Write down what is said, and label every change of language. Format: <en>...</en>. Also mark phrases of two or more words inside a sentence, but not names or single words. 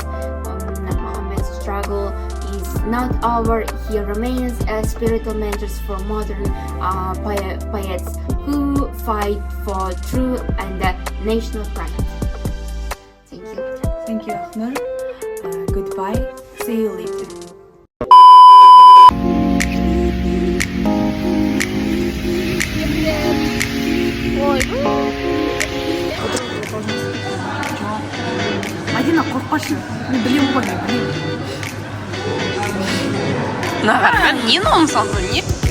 <en>Mахамбet's struggle is not over. He remains a spiritual mentor for modern poets who fight for truth and national pride. Thank you. Thank you, ақнur. Goodbye. See you later.</en> <kk>Мадина, қорқпашы. Мен білемін ғой, мен білемін.</kk> <ru>Наверное, не нонсенс, не?</ru>